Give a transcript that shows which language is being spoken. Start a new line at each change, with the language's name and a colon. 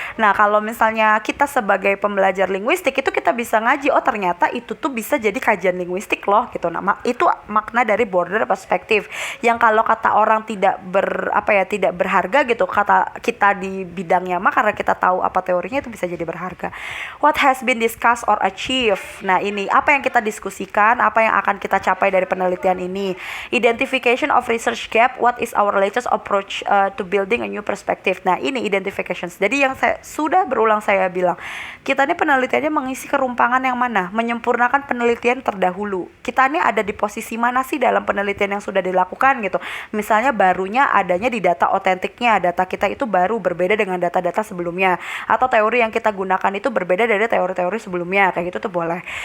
Indonesian: Nah, kalau misalnya kita sebagai pembelajar linguistik itu kita bisa ngaji, oh ternyata itu tuh bisa jadi kajian linguistik loh gitu. Nah, itu makna dari border perspective yang kalau kata orang tidak berharga gitu, kata kita di bidangnya mah karena kita tahu apa teorinya itu bisa jadi berharga.
English: What has been discussed or achieved?
Indonesian: Nah, ini apa yang kita diskusikan, apa yang akan kita capai dari penelitian ini.
English: Identification of research gap, what is our latest approach to building a new perspective.
Indonesian: Nah, ini identifications. Jadi yang sudah berulang saya bilang, kita ini penelitiannya mengisi kerumpangan yang mana? Menyempurnakan penelitian terdahulu. Kita ini ada di posisi mana sih dalam penelitian yang sudah dilakukan gitu. Misalnya barunya adanya di data otentiknya, data kita itu baru berbeda dengan data-data sebelumnya, atau teori yang kita gunakan itu berbeda dari teori-teori sebelumnya, kayak gitu tuh boleh.